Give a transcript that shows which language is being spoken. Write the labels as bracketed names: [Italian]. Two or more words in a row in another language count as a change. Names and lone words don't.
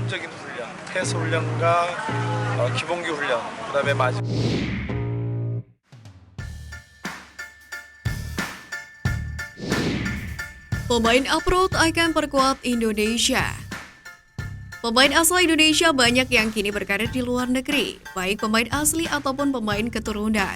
[Korean] 기본적인 훈련, 패스 훈련과 기본기 훈련, 그다음에 마지막 [Indonesian] Pemain Uproad akan perkuat Indonesia. Pemain asal Indonesia banyak yang kini berkarir di luar negeri, baik pemain asli ataupun pemain keturunan.